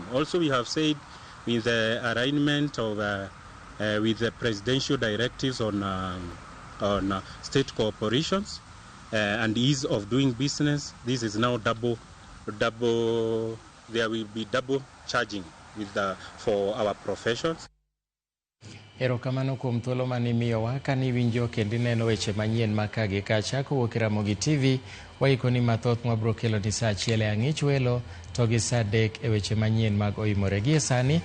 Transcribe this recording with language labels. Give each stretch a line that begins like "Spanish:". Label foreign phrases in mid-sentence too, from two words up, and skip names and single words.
English: Also, we have said with the alignment of with the presidential directives on state corporations and ease of doing business, this is now double. There will be double charging with for our professions.
Luo (Kenya and Tanzania): Erokamano kuom thuolo mane imiyowa kani winjo kendo ineno weche manyien makagi kacha kowuok e Ramogi TV. Waikoni mathoth mwabro kelo ni saa achiel e ang'ich welo to gi saa 3 e weche manyien mag oimore gie sani.